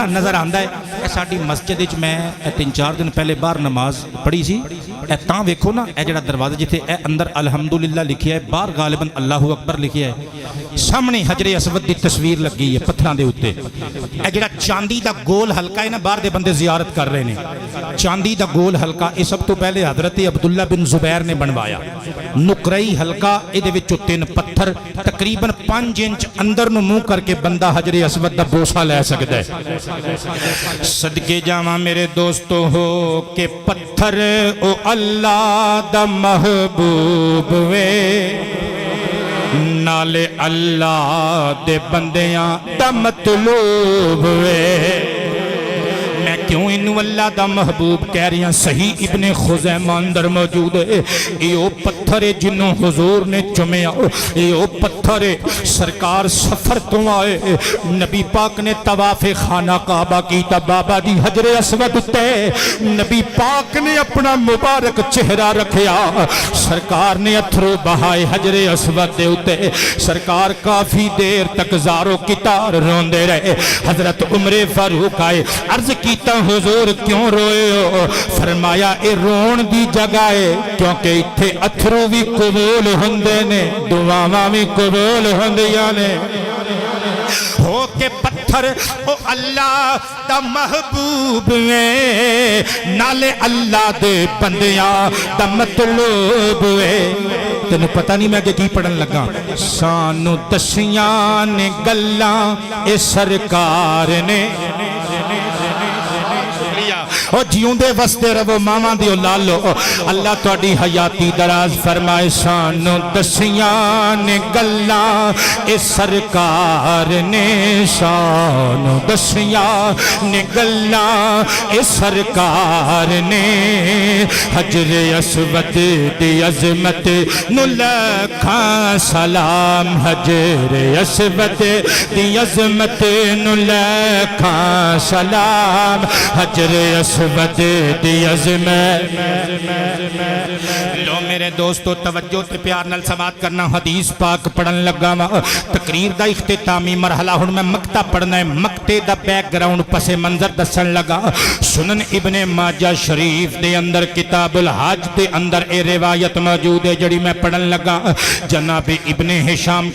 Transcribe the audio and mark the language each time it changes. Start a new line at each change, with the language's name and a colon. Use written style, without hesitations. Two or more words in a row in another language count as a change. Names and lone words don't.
Punjabi: نظر آندا ہے اے ساڈی مسجد وچ میں 3-4 دن پہلے باہر نماز پڑھی سی اے تاں ویکھو نا اے جڑا دروازہ جتھے اے اندر الحمدللہ لکھیا ہے باہر غالباً اللہ اکبر لکھیا ہے سامنے حجر اسود دی تصویر لگی ہے پتھراں دے اوتے اے جڑا چاندی دا گول حلقہ ہے نا باہر دے بندے زیارت کر رہے نے چاندی دا گول حلقہ اے سب تو پہلے حضرت عبداللہ بن زبیر نے بنوایا نقرئی حلقہ اے دے وچوں 3 پتھر تقریباً 5 انچ اندر نو منہ کر کے بندہ حجر اسود دا بوسہ لے سکدا ہے صدقے جاواں میرے دوستو ہو کہ پتھر او اللہ دا محبوب وے نالے اللہ دے بندیاں دا مطلوب وے میں کیوں انہوں اللہ دا محبوب کہہ رہی ہیں صحیح ابن خزیمہ اندر موجود ہے یہ پتھر جنہوں حضور نے چمیا یہ پتھر سرکار سفر تو آئے نبی پاک نے طواف خانہ کعبہ کی تا بابا جی حجر اسود تے نبی پاک نے اپنا مبارک چہرہ رکھیا سرکار نے اتھرو بہائے حجر اسود دے اتے سرکار کافی دیر تک زارو کتار روندے رہے حضرت عمر فاروق آئے عرض کیتا حضور کیوں روئے ہو فرمایا اے رون دی جگہ ہے کیونکہ اتھے اتھرو بھی قبول ہندے نے دعاواں بھی قبول ہندیاں نے ہو کے پتھر او اللہ دا محبوب ہے نالے اللہ دے بندیاں دا مطلوب ہے تینوں پتہ نہیں میں کی پڑھن لگا سانو دسیاں نے گلاں اے سرکار نے او جیوندے وستے رہو ماواں دی اولاد لو اللہ تہاڈی حیاتی دراز فرمائے سانو دسیاں نے گلاں اے سرکار نے سانو دسیاں نے گلاں اے سرکار نے حجر اسود دی عظمت نو لکھاں سلام حجر اسود دی عظمت نو لکھاں سلام حجر اسود دی عظمت لو میرے دوستو توجہ تے پیار نال سماعت کرنا حدیث پاک پڑھن لگا وا تقریر دا اختتامی مرحلہ ہن میں مقطع پڑھنا ہے مقطع دا بیک گراؤنڈ پس منظر دسن لگا سنن ابن ماجہ شریف دے اندر کتاب الحج دے اندر اے روایت موجود ہے جڑی میں پڑھن لگا جناب ابن ہشام